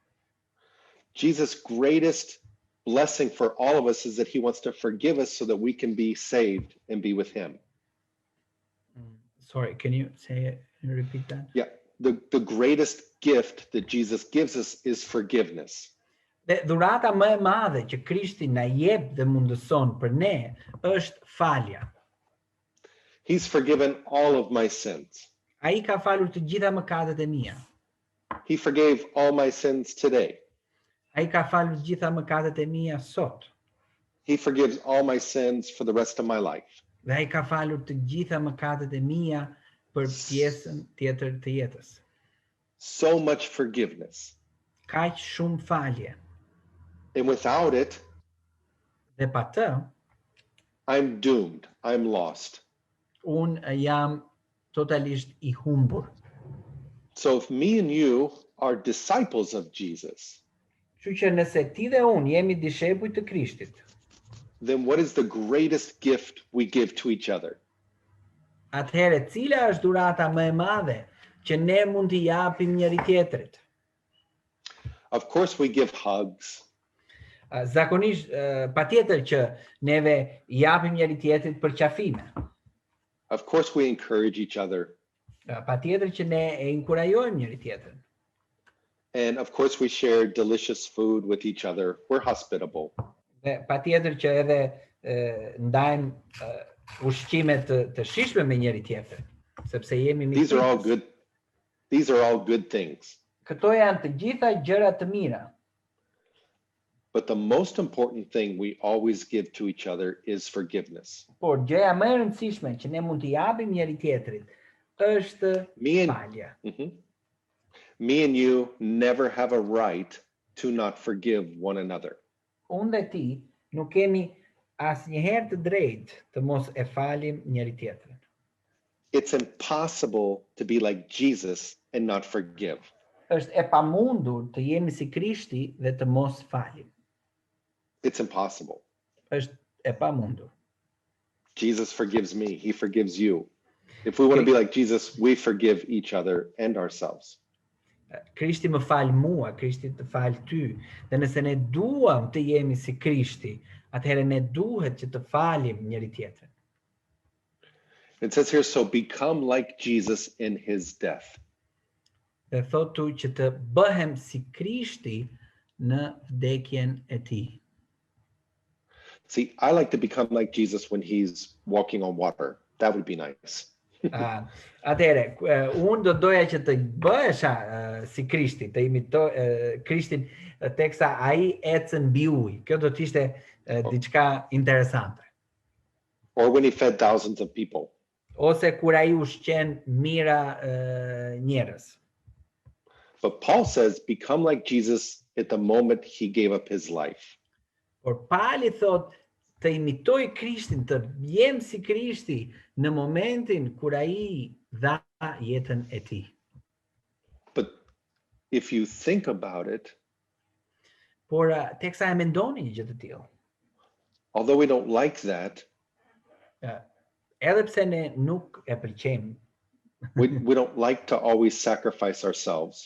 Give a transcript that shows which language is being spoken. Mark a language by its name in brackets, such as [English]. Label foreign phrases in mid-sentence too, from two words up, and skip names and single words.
[English] Jesus' greatest blessing for all of us is that he wants to forgive us so that we can be saved and be with him. Sorry, can you repeat that? Yeah, the greatest gift that Jesus gives us is forgiveness. [Albanian] Dhe dhurata më e madhe që Krishti na jep dhe mundëson për ne është falja. [English] He's forgiven all of my sins. [Albanian] Ai ka falur të gjitha mëkatet e mia. [English] He forgave all my sins today. [Albanian] Ai ka falur të gjitha mëkatet e mia sot. [English] He forgives all my sins for the rest of my life. [Albanian] Dhe ai ka falur të gjitha mëkatet e mia për pjesën tjetër të jetës. [English] So much forgiveness. [Albanian] Kaq shumë falje. [English] And without it, [Albanian] dhe pa të, [English] I'm doomed. I'm lost. [Albanian] Unë jam totalisht I humbur. [English] So if me and you are disciples of Jesus, [Albanian] Kështu që nëse ti dhe unë jemi dishepuj të Krishtit, [English] then what is the greatest gift we give to each other? [Albanian] Atëherë cila është dhurata më e madhe që ne mund t'i japim njëri tjetrit? [English] Of course we give hugs. [Albanian] Zakonisht patjetër që neve japim njëri tjetrit për qafime. [English] Of course we encourage each other. [Albanian] Patjetër që ne e inkurajojmë njëri tjetrin. [English] And of course we share delicious food with each other. We're hospitable. [Albanian] Dhe patjetër që edhe ndajmë ushqime të shijshme me njëri tjetrin, sepse jemi miq. [English] These are all good things. [Albanian] Këto janë të gjitha gjëra të mira. [English] But the most important thing we always give to each other is forgiveness. [Albanian] Por gjëja më e rëndësishme që ne mund t'i japim njëri tjetrit është falja. [English] Me and you never have a right to not forgive one another. [Albanian] Unë dhe ti Nuk kemi asnjëherë të drejtë të mos e falim njëri tjetrin. [English] It's impossible to be like Jesus and not forgive. [Albanian] Është e pamundur të jemi si Krishti dhe të mos falim. [English] It's impossible. [Albanian] Është e pamundur. [English] Jesus forgives me. He forgives you. If we want to be like Jesus, we forgive each other and ourselves. [Albanian] Krishti më fal mua, Krishti të fal ty. Dhe nëse ne duam të jemi si Krishti, atëherë ne duhet që të falim njëri tjetrin. [English] It says here, so become like Jesus in his death. [Albanian] Dhe thotu që të bëhem si Krishti në vdekjen e tij. [English] See, I like to become like Jesus when he's walking on water. That would be nice. [Albanian] Atëherë, unë do doja që të bëhesha si Krishti, të imitoj Krishtin teksa ai ecën mbi ujë. Kjo do të ishte diçka interesante. [English] Or when he fed thousands of people. [Albanian] Ose kur ai ushqen mijëra njerëz. [English] But Paul says, become like Jesus at the moment he gave up his life. [Albanian] Por Pali thot të imitoj Krishtin, të jem si Krishti në momentin kur ai dha jetën e tij. [English] But if you think about it, [Albanian] Por teksa e mendoni një gjë të tillë, [English] although we don't like that, [Albanian] edhe pse ne nuk e pëlqejmë, [English] we don't like to always sacrifice ourselves.